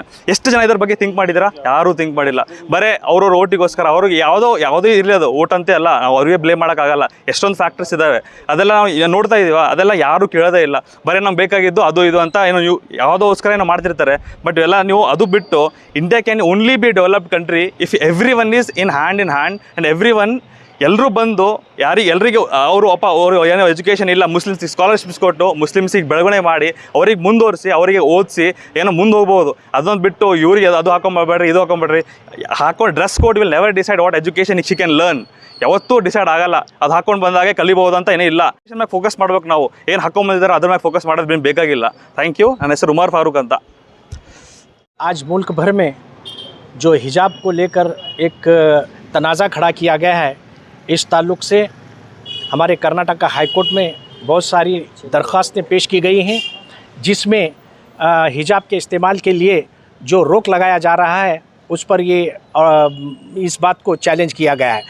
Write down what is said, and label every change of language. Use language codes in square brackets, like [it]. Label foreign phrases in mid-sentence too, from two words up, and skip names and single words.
[kn] ಎಷ್ಟು ಜನ ಇದ್ರ ಬಗ್ಗೆ ಥಿಂಕ್ ಮಾಡಿದ್ದೀರಾ? ಯಾರೂ ಥಿಂಕ್ ಮಾಡಿಲ್ಲ. ಬರೀ ಅವ್ರವ್ರ ಓಟಿಗೋಸ್ಕರ ಅವ್ರಿಗೆ ಯಾವುದೇ ಇರಲಿ, ಅದು ಓಟ್ ಅಂತೆ ಅಲ್ಲ, ನಾವು ಅವ್ರಿಗೆ ಬ್ಲೇಮ್ ಮಾಡೋಕ್ಕಾಗಲ್ಲ. ಎಷ್ಟೊಂದು ಫ್ಯಾಕ್ಟರ್ಸ್ ಇದ್ದಾವೆ, ಅದೆಲ್ಲ ನಾವು ನೋಡ್ತಾ ಇದ್ದೀವ. ಅದೆಲ್ಲ ಯಾರೂ ಕೇಳೋದೇ ಇಲ್ಲ. ಬರೀ ನಮ್ಗೆ ಬೇಕಾಗಿದ್ದು ಅದು ಇದು ಅಂತ ಏನೋ ನೀವು ಯಾವುದೋಸ್ಕರ ಏನೋ ಮಾಡ್ತಿರ್ತಾರೆ. ಬಟ್ ಎಲ್ಲ ನೀವು ಅದು ಬಿಟ್ಟು [en] India can only be developed country if every one is in hand and every one [kn] ಎಲ್ಲರೂ ಬಂದು ಎಲ್ರಿಗೂ ಅವರು ಏನೋ ಎಜುಕೇಷನ್ ಇಲ್ಲ, ಮುಸ್ಲಿಮ್ಸಿಗೆ ಸ್ಕಾಲರ್ಶಿಪ್ಸ್ ಕೊಟ್ಟು ಮುಸ್ಲಿಮ್ಸಿಗೆ ಬೆಳವಣಿಗೆ ಮಾಡಿ ಅವ್ರಿಗೆ ಮುಂದುವರಿಸಿ ಅವರಿಗೆ ಓದಿಸಿ ಏನೋ ಮುಂದೆ ಹೋಗ್ಬೋದು. ಅದೊಂದು ಬಿಟ್ಟು ಇವ್ರಿಗೆ ಅದು ಹಾಕೊಂಡ್ಬೇಡ್ರಿ, ಇದು ಹಾಕೊಂಡ್ಬೇಡ್ರಿ. [en] Dress code will never decide what education she can learn. [kn] ಯಾವತ್ತೂ ಡಿಸೈಡ್ ಆಗಲ್ಲ. ಅದು ಹಾಕೊಂಡು ಬಂದಾಗೆ ಕಲಿಬೋದು ಅಂತ ಏನೂ ಇಲ್ಲ. ಎಜುಕೇಷನ್ ಮೇಲೆ ಫೋಕಸ್ ಮಾಡ್ಬೇಕು ನಾವು. ಏನು ಹಾಕೊಂಡ್ಬಂದಿದ್ದಾರೆ ಅದ್ರ ಮೇಲೆ ಫೋಕಸ್ ಮಾಡೋದು ಬೇಕಾಗಿಲ್ಲ. [en] Thank you. [kn] ನನ್ನ ಹೆಸರು ಉಮರ್ ಫಾरूक ಅಂತ. [hi] आज मुल्क भर में जो हिजाब को लेकर एक तनाज़ा खड़ा किया गया है, इस ताल्लुक़ से हमारे कर्नाटक हाई कोर्ट में बहुत सारी दरख्वास्तें पेश की गई हैं, जिसमें हिजाब के इस्तेमाल के लिए जो रोक लगाया जा रहा है उस पर ये इस बात को चैलेंज किया गया है.